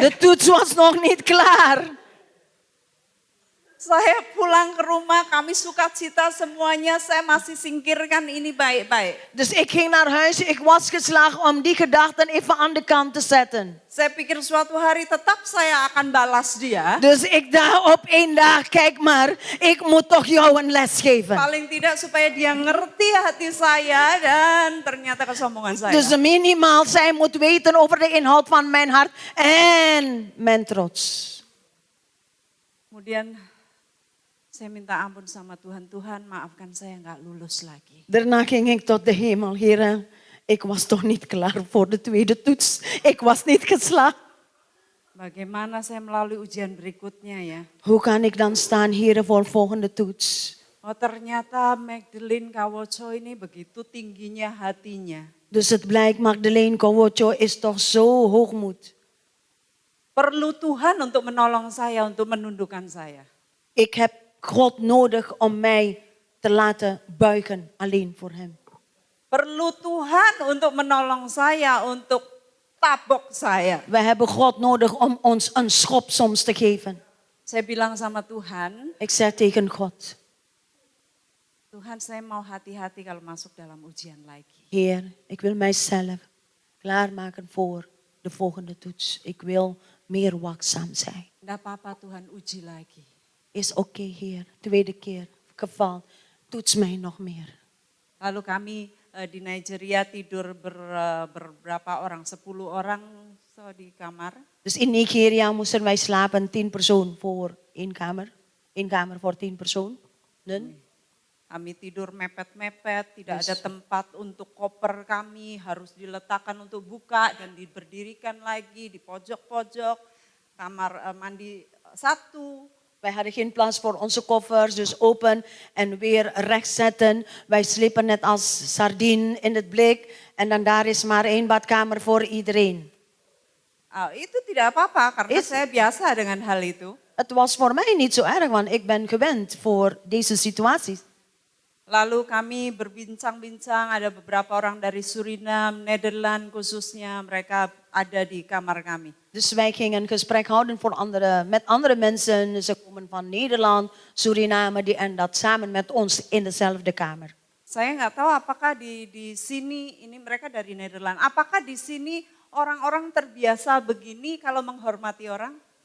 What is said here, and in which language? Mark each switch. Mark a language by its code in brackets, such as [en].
[nl] De toets was nog niet klaar. [id] Saya pulang ke rumah, kami sukacita semuanya, saya masih singkirkan ini baik-baik. [nl] Dus ik ging naar huis, ik was geslagen om die gedachten even aan de kant te zetten. [id] Saya pikir suatu hari tetap saya akan balas dia. [nl] Dus ik dacht op één dag, kijk maar, ik moet toch jou een les geven. [id] Paling tidak supaya dia ngerti hati saya dan ternyata kesombongan saya. [nl] Dus minimaal, zij moet weten over de inhoud van mijn hart en mijn trots. [id] Kemudian saya minta ampun sama Tuhan, Tuhan maafkan saya nggak lulus lagi. [nl] Daarna ging ik tot de hemel, Heer, ik was toch niet klaar voor de tweede toets. Ik was niet geslaagd. [id] Bagaimana saya melalui ujian berikutnya ya? [nl] Hoe kan ik dan staan, Heer, voor volgende toets? [id] Oh ternyata Magdalene Kawoco ini begitu tingginya hatinya. [nl] Dus het blijkt, Magdalene Kawoco is toch zo hoogmoed. [id] Perlu Tuhan untuk menolong saya, untuk menundukkan saya. [nl] Ik heb God nodig om mij te laten buigen alleen voor hem. [id] Perlu Tuhan untuk menolong saya, untuk tabok saya. [nl] We hebben God nodig om ons een schop soms te geven. [id] Saya bilang sama Tuhan, [nl] Ik zeg tegen God, [id] Tuhan saya mau hati-hati kalau masuk dalam ujian lagi. [nl] Heer, ik wil mijzelf klaarmaken voor de volgende toets. Ik wil meer waakzaam zijn. [id] Tidak apa-apa Tuhan uji lagi. [nl] Is oké, Heer. Tweede keer geval. Toets mij nog meer. [id] Lalu kami di Nigeria tidur berberapa orang, 10 orang so di kamar. [nl] Dus in Nigeria moesten wij slapen 10 persoon voor één kamer. Eén kamer voor 10 persoon. [id] Kami tidur mepet-mepet, tidak ada tempat untuk koper kami, harus diletakkan untuk buka dan diberdirikan lagi di pojok-pojok. Kamar mandi satu. [nl] Wij hadden geen plaats voor onze koffers, dus open en weer rechts zetten. Wij sliepen net als sardine in het blik. En dan daar is maar één badkamer voor iedereen. [id] Itu tidak apa-apa karena saya biasa dengan hal itu. [nl] Het was voor mij niet zo erg, want ik ben gewend voor deze situaties. [id] Lalu kami berbincang-bincang, ada beberapa orang dari Suriname, Nederland khususnya, mereka ada di kamar kami. [nl] Dus wij gingen een gesprek houden met andere mensen. Ze komen van Nederland, Suriname en dat samen met ons in dezelfde kamer. [id] Saya nggak tahu apakah di sini, ini mereka dari Nederland, apakah di sini orang-orang terbiasa begini kalau menghormati orang?